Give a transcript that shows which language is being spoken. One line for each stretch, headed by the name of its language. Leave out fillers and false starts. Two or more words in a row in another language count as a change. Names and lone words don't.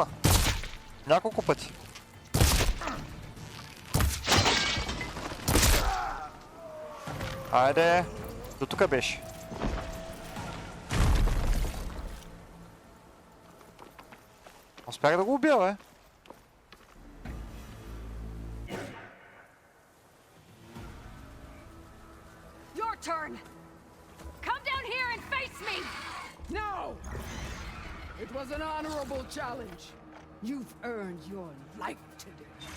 Bulgarian: Няколко пъти. Айде, до тука беше. Успях да го убия, бе.
English: Your turn. Come down here and face me. No! It was an honorable challenge. You've earned your life today.